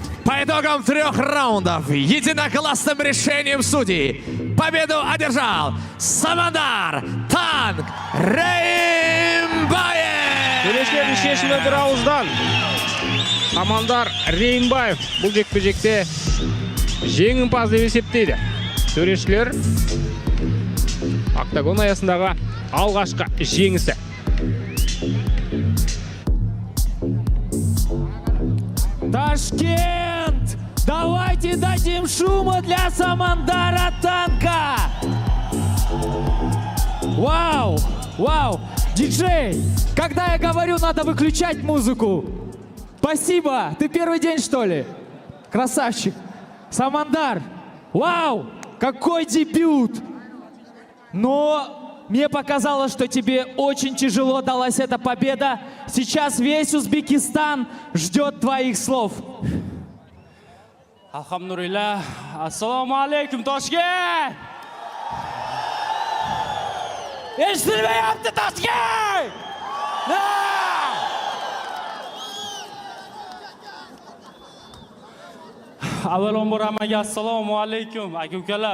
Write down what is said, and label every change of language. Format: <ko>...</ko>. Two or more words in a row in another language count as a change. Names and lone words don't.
<ru>По итогам 3 раундов единогласным решением судей победу одержал Самандар Танк Реймбаев.</ru> <kk>Төрештердің шешімі бір ауыздан. Самандар Реймбаев бұл жекпе-жекте жеңімпаз деп есептейді. Төрешілер октагон аясындағы алғашқы жеңісі.</kk> <ru>Ташкент! Давайте дадим шума для Самандара Танка! Вау! Вау! Диджей, когда я говорю, надо выключать музыку. Спасибо! Ты первый день, что ли? Красавчик! Самандар! Вау! Какой дебют! Но мне показалось, что тебе очень тяжело далась эта победа. Сейчас весь Узбекистан ждет твоих слов.</ru> <uz>Alhamdulillah. Assalomu alaykum Toshkent. Eshitilmayapti Toshkent. Avvalambor hammaga assalomu alaykum aka-ukalar.</uz>